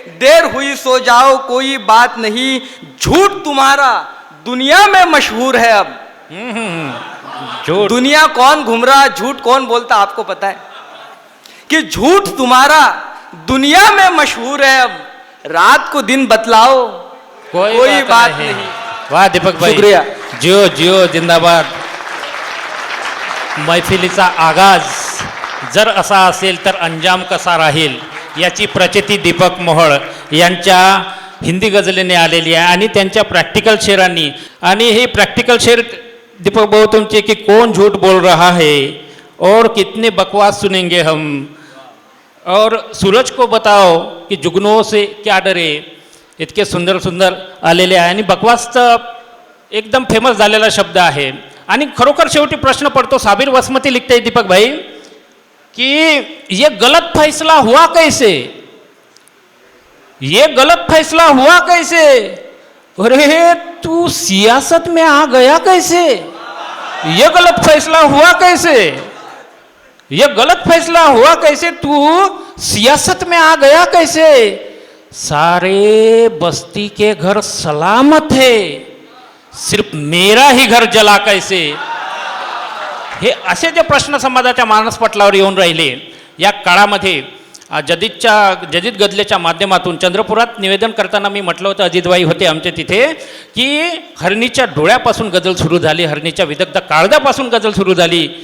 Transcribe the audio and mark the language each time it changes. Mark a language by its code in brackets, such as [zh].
[hi] देर हुई सो जाओ कोई बात नहीं। झूठ तुम्हारा दुनिया में मशहूर है अब। झूठ दुनिया कौन घूम रहा, झूठ कौन बोलता, आपको पता है कि झूठ तुम्हारा दुनिया में मशहूर है अब। रात को दिन बतलाओ, कोई बात नहीं। वाह दीपक भाई, शुक्रिया। जिओ जिओ जिंदाबाद. [mr] मैफिलीचा आगाज जर असा असेल तर अंजाम कसा राहील याची प्रचिती दीपक मोहोळ यांच्या हिंदी गझलेने आलेली आहे आणि त्यांच्या प्रॅक्टिकल शेरांनी. आणि हे प्रॅक्टिकल शेर दीपक भाऊ तुमचे की [hi] कौन झूठ बोल रहा है और कितने बकवास सुनेंगे हम, और सूरज को बताओ की जुगनों से क्या डरे, [mr] इतके सुंदर सुंदर आलेले आहे. आणि बकवासचं एकदम फेमस झालेला शब्द आहे. आणि खरोखर शेवटी प्रश्न पडतो, [hi] साबिर वसमती लिखते दीपक भाई कि ये गलत फैसला हुआ कैसे, ये गलत फैसला हुआ कैसे, अरे तू सियासत में आ गया कैसे, ये गलत फैसला हुआ कैसे, ये गलत फैसला हुआ कैसे, तू सियासत में आ गया कैसे, सारे बस्ती के घर सलामत है, सिर्फ मेरा ही घर जला कैसे. [mr] हे असे जे प्रश्न समाजाच्या मानसपटलावर येऊन राहिले या काळामध्ये जदीद गझलेच्या माध्यमातून चंद्रपुरात निवेदन करताना मी म्हटलं होतं, अजितबाई होते आमचे तिथे, की हरणीच्या डोळ्यापासून गझल सुरू झाली, हरणीच्या विदग्ध काळजापासून गझल सुरू झाली.